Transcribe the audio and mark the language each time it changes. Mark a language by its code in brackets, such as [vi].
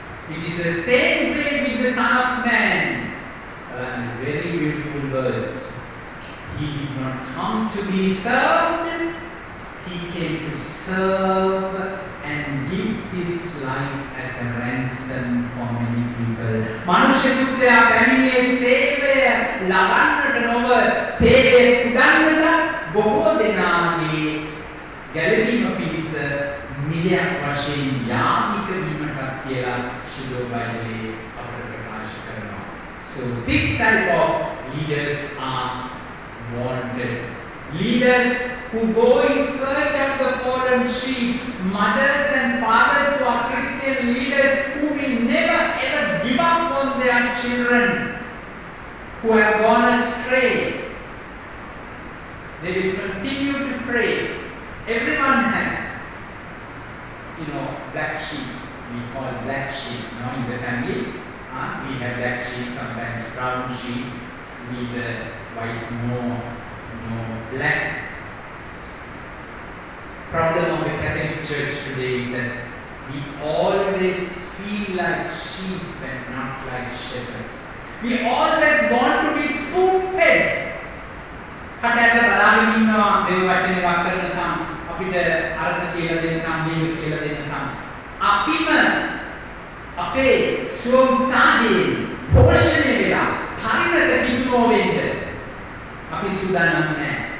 [en] It is the same way with the Son of Man. And very beautiful words. He did not come to be served. He came to serve and give his life as a ransom for many people. [si] මනුෂ්‍ය පුත්‍රයා පැමිණියේ සේවය ලබන්නට නොව සේවය පුදන්නට බොහෝ දෙනාගේ ගැලවීම පිණිස මිලයක් වශයෙන් යාගික වීමටත් කියලා ශුද්ධ බයිබලයේ අපට ප්‍රකාශ කරනවා. [en] So this type of leaders are wanted. Leaders who go in search of the fallen sheep, mothers and fathers who are Christian leaders who will never ever give up on their children who have gone astray. They will continue to pray. Everyone has, black sheep. We call black sheep, in the family. We have black sheep, sometimes brown sheep, with white, no black. Problem of the Catholic Church today is that we always feel like sheep and not like shepherds. We always want to be spoon-fed. [si] කටට බලාගෙන ඉන්නවා මේ වචනේ වක් කරනකම් අපිට අර්ථ කියලා දෙන්නකම් මේක කියලා දෙන්නකම් අපිම අපේ ස්වෝත්සාහයෙන් පෝෂණය වෙලා පරිණත කිතුනෝ වෙන්න අපි සූදානම් නැහැ.